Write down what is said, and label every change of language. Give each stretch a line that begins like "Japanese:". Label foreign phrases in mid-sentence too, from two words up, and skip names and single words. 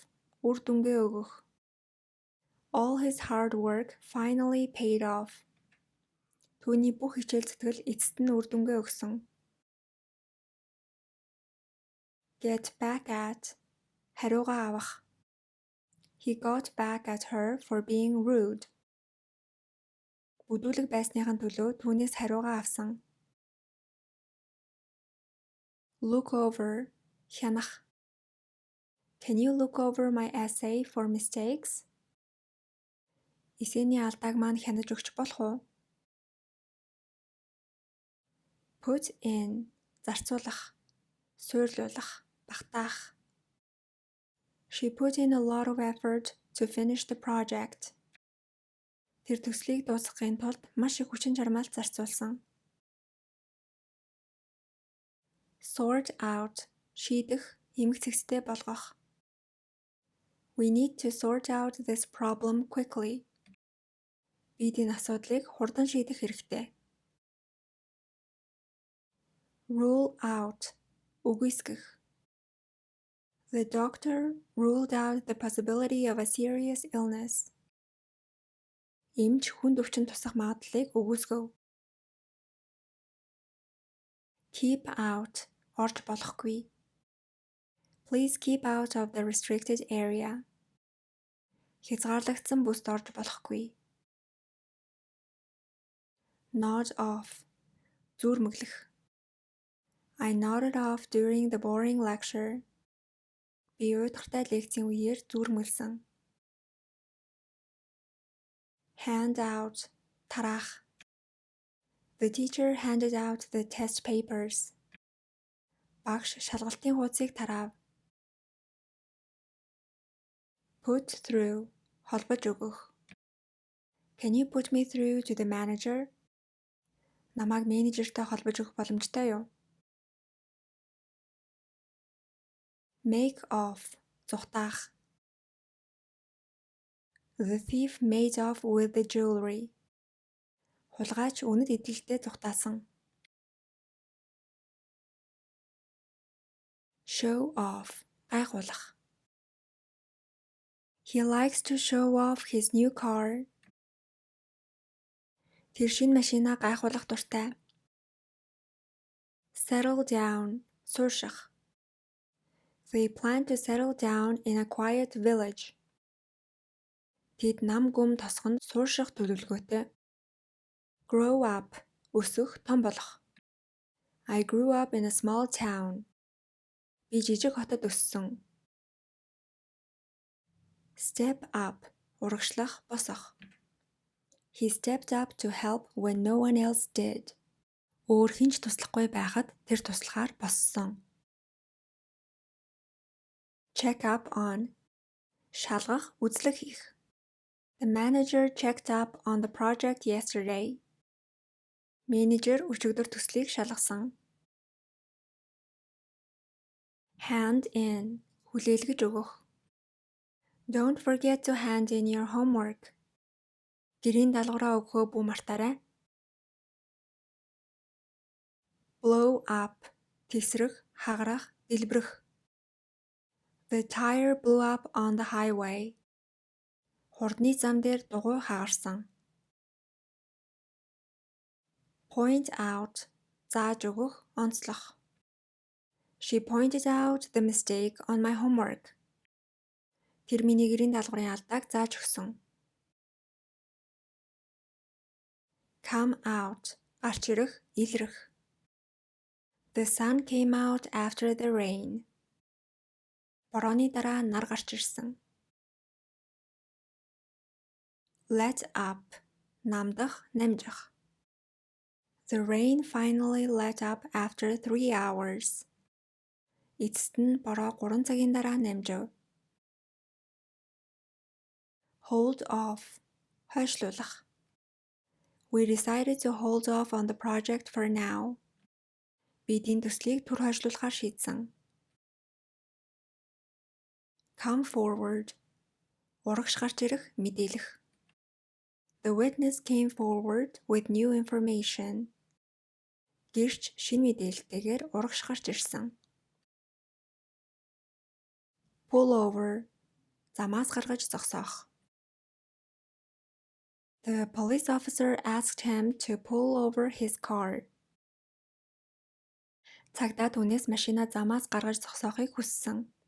Mongolian: Үр дүнгээ өгөх.
English: All his hard work finally paid off.
Mongolian: Түүний бүх хичээл зүтгэл эцэст нь үр дүнгээ өгсөн.
English: Get back at.
Mongolian: Хариугаа авах.
English: He got back at her for being rude.
Mongolian: Бүдүүлэг байсныхын төлөө түүнээс хариугаа авсан.
English: Look over. Хянах. Can you look over my essay for mistakes?
Mongolian: Эсээний алдааг маань хянаж өгч болох уу?
English: Put in.
Mongolian: Зарцуулах. Суйрлуулах. Багтаах.
English: She put in a lot of effort to finish the project.
Mongolian: Тэр төслийг дуусгахын тулд маш их хүчин чармаалт зарцуулсан.
English: Sort out.
Mongolian: Шийдэх, эмх цэгцтэй болгох.
English: We need to sort out this problem quickly.
Mongolian: Бид энэ асуудлыг хурдан шийдэх хэрэгтэй.
English: Rule out.
Mongolian: Үгүйсгэх.
English: The doctor ruled out the possibility of a serious illness.
Mongolian: Эмч хүнд өвчин тусах магадлалыг үгүйсгэв.
English: Keep out.
Mongolian: Орж болохгүй.
English: Please keep out of the restricted area.
Mongolian: Хязгаарлагдсан бүст орж болохгүй.
English: Nod off.
Mongolian: Зүрмэглэх.
English: I nodded off during the boring lecture.
Mongolian: Би уйдгартай лекцийн үеэр зүрмэлсэн.
English: Hand out.
Mongolian: Тараах.
English: The teacher handed out the test papers.
Mongolian: Багш шалгалтын хуудсыг тараав.
English: Put through.
Mongolian: Холбож өгөх.
English: Can you put me through to the manager?
Mongolian: Намайг менежертэй холбож өгөх боломжтой юу?
English: Make off.
Mongolian: Зүхтаах.
English: The thief made off with the jewelry.
Mongolian: Хулгайч үнэт эдэлтэй зүхтаасан.
English: Show off. Гайхуулах. He likes to show off his new car.
Mongolian: Тэр шинэ машинаа гайхуулах дуртай.
English: Settle down, суурших. They plan to settle down in a quiet village.
Mongolian: Тэд нам гүм тосгонд суурших төлөвлөгөөтэй.
English: Grow up,
Mongolian: өсөх, том болох.
English: I grew up in a small town.
Mongolian: Би жижиг хотод өссөн.
English: Step up,
Mongolian: урагшлах, босох.
English: He stepped up to help when no one else did.
Mongolian: Өөр хинч туслахгүй байхад тэр туслахаар боссон.
English: Check up on,
Mongolian: шалгах, үзлэг хийх.
English: The manager checked up on the project yesterday.
Mongolian: Менежер өчигдөр төслийг шалгасан.
English: Hand in,
Mongolian: хүлээлгэж өгөх.
English: Don't forget to hand in your homework.
Mongolian: Гэрийн даалгавраа өгөхөө бүү мартаарай.
English: Blow up,
Mongolian: тэсрэх, хагарах, дэлбэрэх.
English: The tire blew up on the highway.
Mongolian: Хурдны зам дээр дугуй хагарсан.
English: Point out,
Mongolian: зааж өгөх, онцлох.
English: She pointed out the mistake on my homework.
Mongolian: Тэр миний гэрийн даалгаврын алдааг зааж өгсөн.
English: Come out,
Mongolian: гарч ирэх, илрэх.
English: The sun came out after the rain.
Mongolian: Борооны дараа нар гарч ирсэн.
English: Let up,
Mongolian: намдах, намжих.
English: The rain finally let up after 3 hours.
Mongolian: Эцэст нь бороо 3 цагийн дараа намжив.
English: Hold off, хойшлуулах. We decided to hold off on the project for now.
Mongolian: Бид энэ төслийг түр хойшлуулахаар шийдсэн.
English: Come forward,
Mongolian: урагш гарч ирэх, мэдээлэх.
English: The witness came forward with new information.
Mongolian: Гэрч шинэ мэдээлэлтэйгээр урагш гарч ирсэн.
English: Pull over,
Mongolian: замаас гаргаж зогсоох.
English: The police officer asked him to pull over his car.
Mongolian: Цагдаа түүнээс машинаа замаас гаргаж зогсоохыг хүссэн.